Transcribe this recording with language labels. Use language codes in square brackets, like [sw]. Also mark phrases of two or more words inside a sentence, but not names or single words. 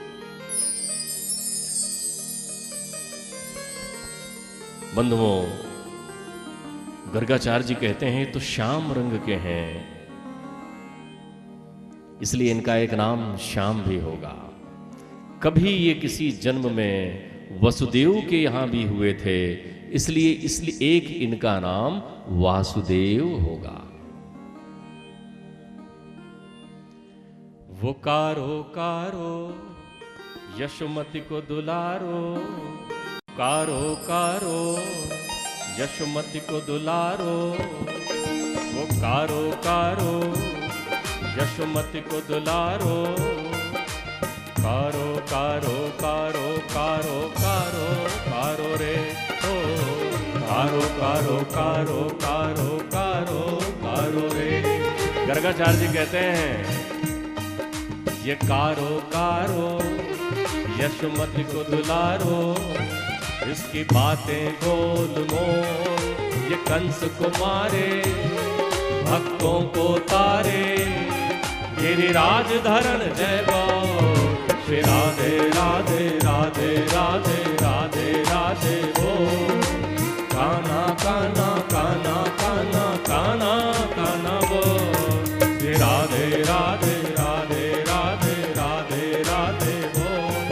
[hi] बंधुओं, गर्गाचार्य जी कहते हैं तो श्याम रंग के हैं, इसलिए इनका एक नाम श्याम भी होगा। कभी ये किसी जन्म में वसुदेव के यहां भी हुए थे, इसलिए एक इनका नाम वासुदेव होगा। [bra] वो कारो कारो यशोमति को दुलारो, कारो कारो यशोमति को दुलारो। वो कारो कारो यशोमति को दुलारो, कारो कारो कारो कारो कारो कारो रे ओ, कारो कारो कारो कारो कारो कारो रे। [hi] गर्गाचार्य जी कहते हैं [bra] ये कारो कारो यशोमति को दुलारो, इसकी बातें गोल मोल, ये कंस को मारे भक्तों को तारे, गिरिराज धरण जय बोल श्री राधे राधे राधे राधे राधे राधे बोल। काना काना काना काना काना काना बोल श्री राधे राधे राधे राधे राधे राधे बोल।